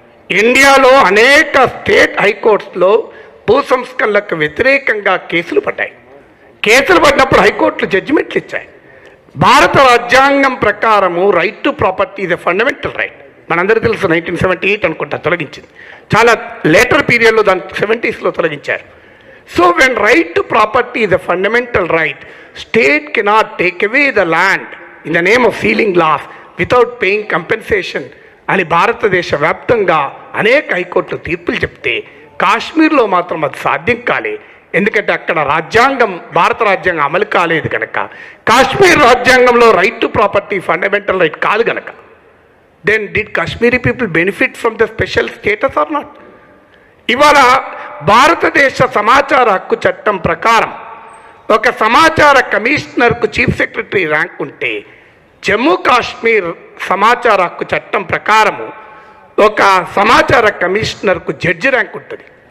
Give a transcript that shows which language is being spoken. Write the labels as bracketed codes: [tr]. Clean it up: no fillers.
[te] ఇండియాలో అనేక స్టేట్ హైకోర్ట్స్లో భూ సంస్కరణలకు వ్యతిరేకంగా కేసులు పడ్డాయి. కేసులు పడినప్పుడు హైకోర్టులు జడ్జిమెంట్లు ఇచ్చాయి. భారత రాజ్యాంగం ప్రకారము [en] Right to property is a fundamental right. [te] మనందరికీ తెలుసు 1978 అనుకుంటా తొలగించింది. చాలా లేటర్ పీరియడ్లో దాన్ని 70sలో తొలగించారు. [en] So when right to property is a fundamental right, state cannot take away the land in the name of sealing laws without paying compensation [te] అని భారతదేశ వ్యాప్తంగా అనేక హైకోర్టులు తీర్పులు చెప్తే కాశ్మీర్లో మాత్రం అది సాధ్యం కాలే. ఎందుకంటే అక్కడ రాజ్యాంగం, భారత రాజ్యాంగం అమలు కాలేదు కనుక. కాశ్మీర్ రాజ్యాంగంలో right to property fundamental right కాదు కనుక. [en] Then did Kashmiri people benefit from the special status or not? [te] ఇవాళ భారతదేశ సమాచార హక్కు చట్టం ప్రకారం ఒక సమాచార కమిషనర్కు చీఫ్ సెక్రటరీ ర్యాంక్ ఉంటే జమ్మూ కాశ్మీర్ సమాచార హక్కు చట్టం ప్రకారము ఒక సమాచార కమిషనర్కు జడ్జి ర్యాంక్ ఉంటుంది.